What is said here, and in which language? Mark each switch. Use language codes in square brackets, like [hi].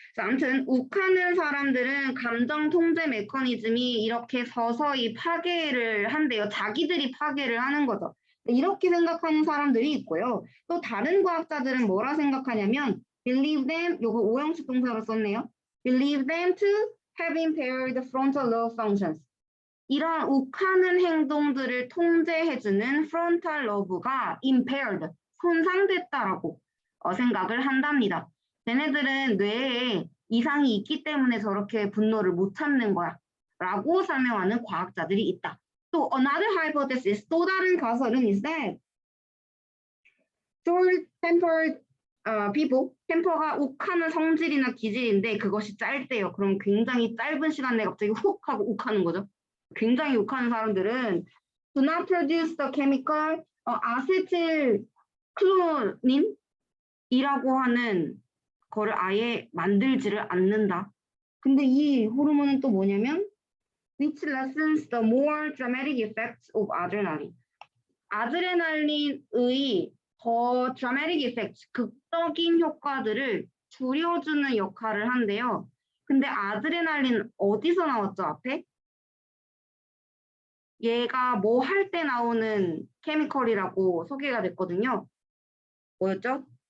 [ko] 아무튼 욱하는 사람들은 감정 통제 메커니즘이 이렇게 서서히 파괴를 한대요. 자기들이 파괴를 하는 거죠. 이렇게 생각하는 사람들이 있고요. 또 다른 과학자들은 뭐라 생각하냐면 [en] believe them, [ko] 요거 오형식 동사로 썼네요. [en] believe them to have impaired frontal lobe functions. [ko] 이런 욱하는 행동들을 통제해주는 frontal lobe가 impaired, 손상됐다라고 생각을 한답니다. 쟤네들은 뇌에 이상이 있기 때문에 저렇게 분노를 못 참는 거야 라고 설명하는 과학자들이 있다. 또 [en] another hypothesis, [ko] 또 다른 가설은 [en] is that short-tempered people, [ko] 템퍼가 욱하는 성질이나 기질인데 그것이 짧대요. 그럼 굉장히 짧은 시간 내에 갑자기 훅 하고 욱하는 거죠. 굉장히 욱하는 사람들은 [en] do not produce the chemical [ko] 아세틸클로닌이라고 하는 거를 아예 만들지를 않는다. 근데 이 호르몬은 또 뭐냐면 [en] which lessens the more dramatic effects of adrenaline. [ko] 아드레날린의 더 [en] dramatic effects, [ko] 극적인 효과들을 줄여주는 역할을 한대요. 근데 아드레날린 어디서 나왔죠, 앞에? 얘가 뭐 할 때 나오는 케미컬이라고 소개가 됐거든요. 뭐였죠?